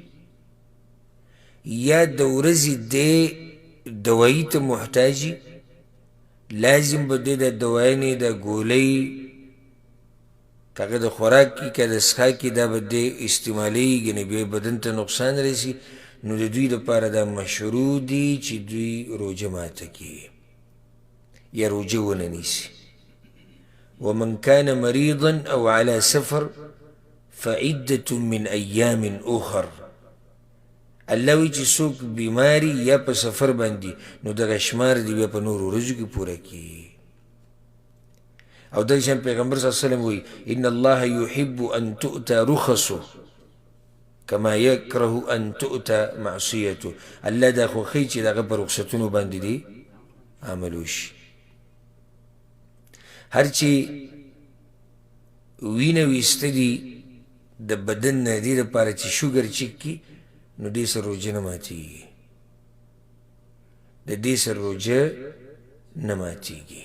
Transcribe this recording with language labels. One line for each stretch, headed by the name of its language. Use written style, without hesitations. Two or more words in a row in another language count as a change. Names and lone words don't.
Pashto: یا د ورځې دی دوایي ته محتاجي، لازم به دی دا دوایانې دا ګولۍ که هغه د خوراک کې که د څښاک کې دا به دی استعمالوي، ګنې بیا بدن ته نقصان رسي، نو د دوی دپاره دا مشروع دي چې دوی روژه ماته کړي یا روژه ونه نیسي.
Arabic: ومن كان مريضا او على سفر فعدة من ايام اخر.
Pashto: الله وی چې څوک بیماری یا په سفر باندې نو دغه شمار دی بیا په نورو ورځو کې پوره کړي. او دغه شان پیغمبر
Arabic: صلی الله علیه وسلم
Pashto: وی
Arabic: ان الله يحب ان تؤتى رخصه كما يكره ان تؤتى معصيته.
Pashto: الله دا خوښوي چې دغه په رخصتونو باندې دی عمل وشي. هر چې وینه ویسته دي د بدن نه دې دپاره چې شوګر چک کړي نو دې سره روژه نه ماتېږي، د دې سره روژه نه ماتېږي.